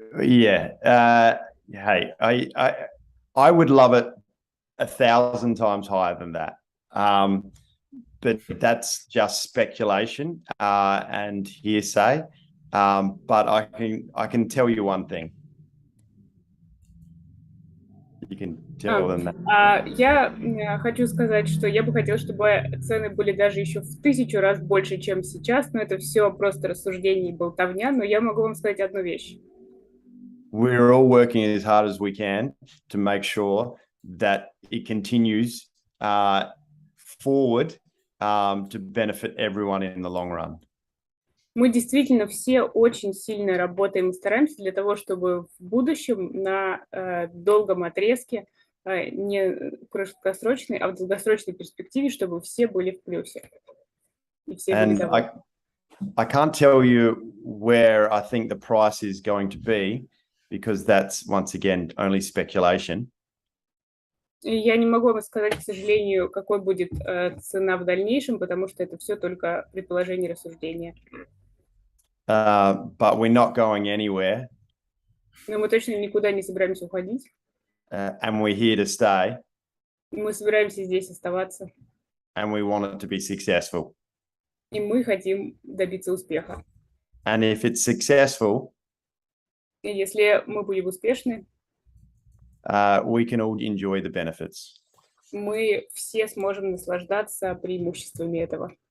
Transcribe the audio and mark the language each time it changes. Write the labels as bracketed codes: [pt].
[en] Hey, I would love it 1,000 times higher than that. But that's just speculation and hearsay. But I can tell you one thing. You can tell them that. [ru] Я хочу сказать, что я бы хотела, чтобы цены были даже еще в 1000 раз больше, чем сейчас, но это все просто рассуждение и болтовня, но я могу вам сказать одну вещь. [en] We're all working as hard as we can to make sure that it continues forward to benefit everyone in the long run. [ru] Мы действительно все очень сильно работаем и стараемся для того, чтобы в будущем на долгом отрезке, не краткосрочной, а в долгосрочной перспективе, чтобы все были в плюсе. И все были довольны. [en] I can't tell you where I think the price is going to be, because that's, once again, only speculation. [ru] И я не могу вам сказать, к сожалению, какой будет цена в дальнейшем, потому что это все только предположение и рассуждения. [en] But we're not going anywhere, [ru] Но мы точно никуда не собираемся уходить. [en] and we're here to stay, [ru] Мы собираемся здесь оставаться. [en] and we want it to be successful. [ru] И мы хотим добиться успеха. [en] And if it's successful, [ru] И если мы будем успешны, [en] we can all enjoy the benefits. [ru] мы все сможем наслаждаться преимуществами этого.